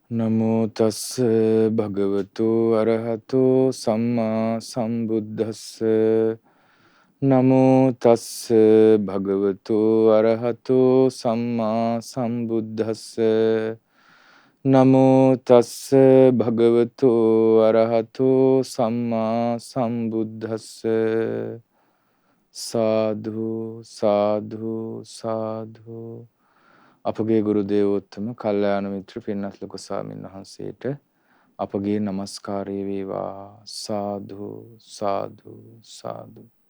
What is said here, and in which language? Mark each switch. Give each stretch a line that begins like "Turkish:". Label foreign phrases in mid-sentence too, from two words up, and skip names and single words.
Pali: නමෝ තස්ස භගවතු අරහතෝ සම්මා සම්බුද්දස්ස නමෝ තස්ස භගවතු අරහතෝ සම්මා සම්බුද්දස්ස නමෝ තස්ස භගවතු අරහතෝ සම්මා සම්බුද්දස්ස
Sinhala: සාධු සාධු සාධු අපගේ ගුරු දේවෝත්තම කල්යාණ මිත්‍ර පින්වත් ලොකු ස්වාමීන් වහන්සේට අපගේ নমස්කාරය වේවා සාදු සාදු සාදු